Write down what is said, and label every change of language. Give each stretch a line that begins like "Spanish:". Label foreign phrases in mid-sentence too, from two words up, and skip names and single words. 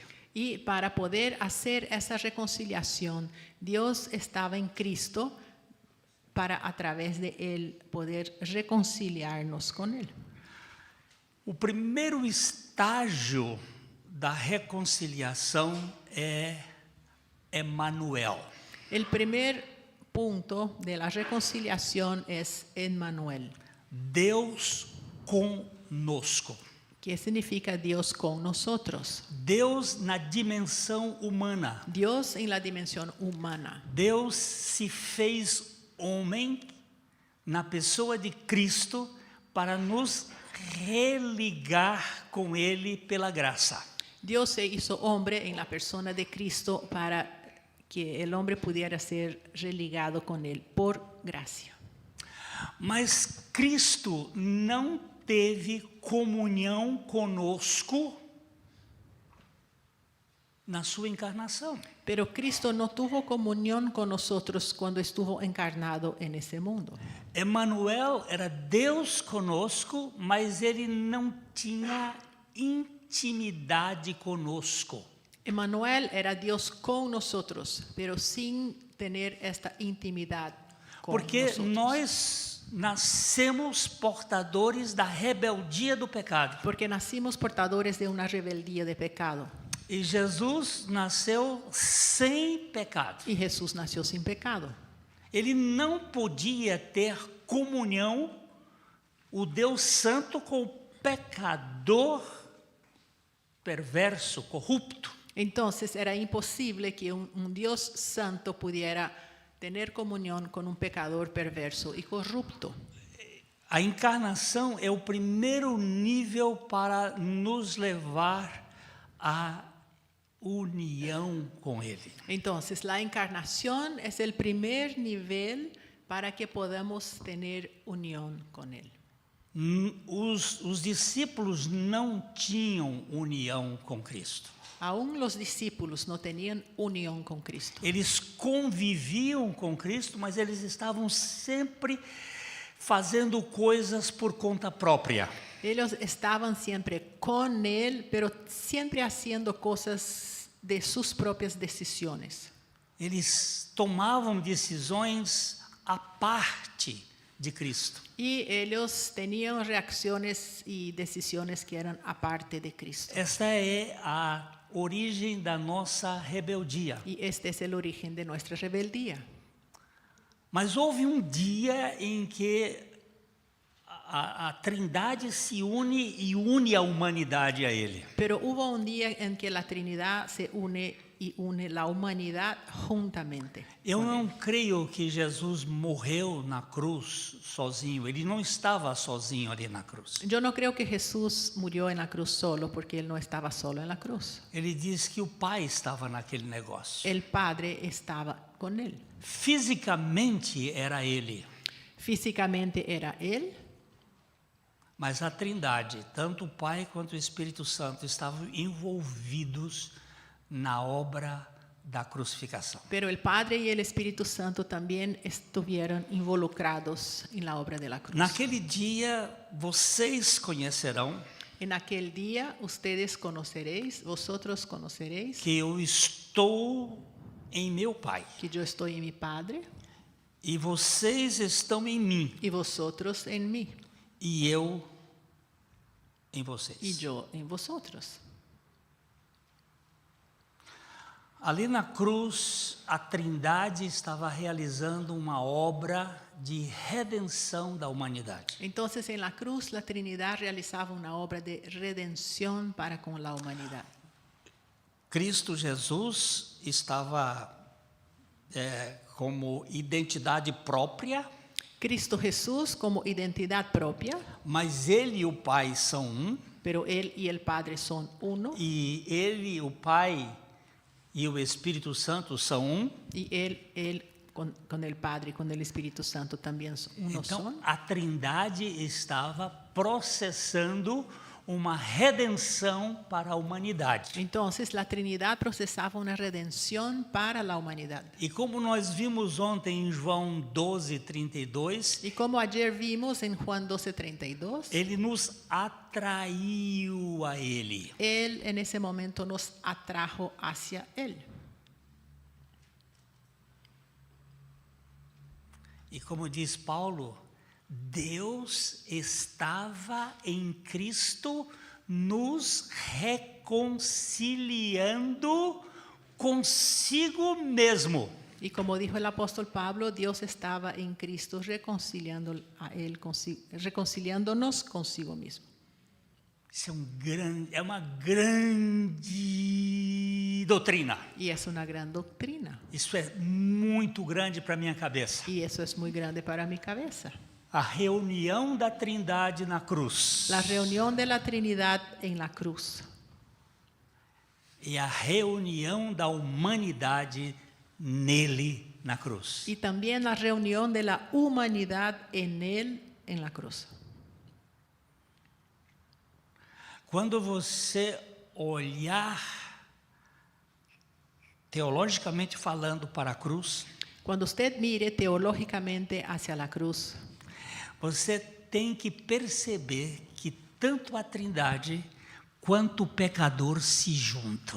Spanish: Y para poder hacer esa reconciliación, Dios estaba en Cristo para a través de Él poder reconciliarnos con Él.
Portuguese: O primeiro estágio da reconciliação é Emmanuel.
Spanish: El primer punto de la reconciliación es Emmanuel,
Portuguese: Deus conosco.
Spanish: que significa Dios con nosotros.
Portuguese: Deus na dimensão humana.
Spanish: Dios en la dimensión humana.
Portuguese: Deus se fez homem na pessoa de Cristo para nos religar com Ele pela graça.
Spanish: Dios se hizo hombre en la persona de Cristo para que el hombre pudiera ser religado con Él por gracia.
Portuguese: Mas Cristo não teve comunhão conosco na sua encarnação.
Spanish: Pero Cristo no tuvo comunión con nosotros cuando estuvo encarnado en ese mundo.
Portuguese: Emmanuel era Deus conosco, mas ele não tinha intimidade conosco.
Spanish: Emmanuel era Dios con nosotros, pero sin tener esta intimidad con
Portuguese: Porque
Spanish: nosotros.
Portuguese: nós nascemos portadores da rebeldia do pecado.
Spanish: Porque nacimos portadores de una rebeldía de pecado.
Portuguese: E Jesus nasceu sem pecado.
Spanish: Y Jesús nació sin pecado.
Portuguese: Ele não podia ter comunhão, o Deus Santo, com o pecador perverso, corrupto.
Spanish: Entonces era imposible que un Dios santo pudiera tener comunión con un pecador perverso y corrupto.
Portuguese: A encarnação é o primeiro nível para nos levar à união com Ele.
Spanish: Entonces la encarnación es el primer nivel para que podamos tener unión con Él.
Portuguese: Os discípulos não tinham união com Cristo.
Spanish: Aún los discípulos no tenían unión con Cristo.
Portuguese: Eles conviviam com Cristo, mas eles estavam sempre fazendo coisas por conta própria.
Spanish: Ellos estaban siempre con Él, pero siempre haciendo cosas de sus propias decisiones.
Portuguese: Eles tomavam decisões à parte de Cristo.
Spanish: Y ellos tenían reacciones y decisiones que eran aparte de Cristo.
Portuguese: Esta é a origem da nossa rebeldia.
Spanish: Y este es el origen de nuestra rebeldía.
Portuguese: Mas houve um dia em que a Trindade se une e une a humanidade a Ele.
Spanish: Pero hubo un día en que la Trinidad se une y une la humanidad juntamente.
Portuguese: Eu não creio que Jesus morreu na cruz sozinho. Ele não estava sozinho ali na cruz.
Spanish: Yo no creo que Jesús murió en la cruz solo, porque Él no estaba solo en la cruz.
Portuguese: Ele diz que o Pai estava naquele negócio.
Spanish: El Padre estaba con Él.
Portuguese: Fisicamente era Ele,
Spanish: Físicamente era Él,
Portuguese: mas a Trindade, tanto o Pai quanto o Espírito Santo, estavam envolvidos na obra da crucificação.
Spanish: pero el Padre y el Espíritu Santo también estuvieron involucrados en la obra de la cruz.
Portuguese: Naquele dia, vocês conhecerão
Spanish: En aquel día vosotros conoceréis
Portuguese: que eu estou em meu Pai,
Spanish: que yo estoy en mi Padre
Portuguese: e vocês estão em mim,
Spanish: y vosotros en mí
Portuguese: e eu em vocês.
Spanish: y yo en vosotros.
Portuguese: Ali na cruz, a Trindade estava realizando uma obra de redenção da humanidade.
Spanish: Entonces en la cruz la Trinidad realizaba una obra de redención para con la humanidad.
Portuguese: Cristo Jesus estava como identidade própria,
Spanish: Cristo Jesús como identidad propia,
Portuguese: mas Ele e o Pai são um,
Spanish: pero Él y el Padre son uno,
Portuguese: e Ele, o Pai e o Espírito Santo são um.
Spanish: y Él con el Padre y con el Espíritu Santo también uno
Portuguese: Então,
Spanish: son.
Portuguese: a Trindade estava processando uma redenção para a humanidade.
Spanish: Entonces la Trinidad procesaba una redención para la humanidad.
Portuguese: E como nós vimos ontem em João 12:32,
Spanish: Y como ayer vimos en Juan 12:32,
Portuguese: Ele nos atraiu a Ele.
Spanish: Él en ese momento nos atrajo hacia Él.
Portuguese: E como diz Paulo, Deus estava em Cristo nos reconciliando consigo mesmo.
Spanish: Y como dijo el apóstol Pablo, Dios estaba en Cristo reconciliándonos consigo mismo.
Portuguese: Isso é uma grande doutrina.
Spanish: Y es una gran doctrina.
Portuguese: Isso é muito grande para minha cabeça.
Spanish: Y eso es muy grande para mi cabeza.
Portuguese: A reunião da Trindade na cruz
Spanish: La reunión de la Trinidad en la cruz
Portuguese: e a reunião da humanidade nele na cruz.
Spanish: y también la reunión de la humanidad en Él en la cruz.
Portuguese: Quando você olhar teologicamente falando para a cruz,
Spanish: Cuando usted mire teológicamente hacia la cruz,
Portuguese: você tem que perceber que tanto a Trindade quanto o pecador se juntam.